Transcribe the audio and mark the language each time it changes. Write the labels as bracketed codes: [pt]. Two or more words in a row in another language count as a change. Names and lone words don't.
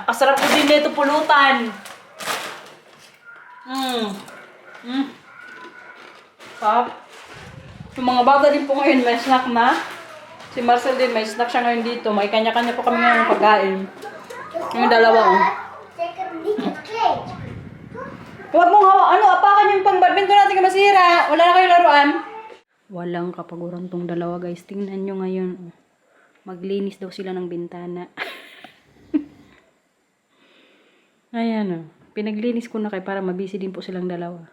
[tl] Masarap po din dito pulutan. Pop. Yung mga bata din po ngayon, may snack na. Si Marcel din, may snack siya ngayon dito. May kanya-kanya po kami ngayon ng pagkain. Yung dalawa, oh. [nl] Zeker niet het kleed. [tl] Huwag mong apakan yung pang-badminton natin ka masira. Wala na kayo laruan. Walang kapaguran tong dalawa, guys. Tingnan nyo ngayon, oh. Maglinis daw sila ng bintana. Ayan o. Pinaglinis ko na kay para mabisi din po silang dalawa.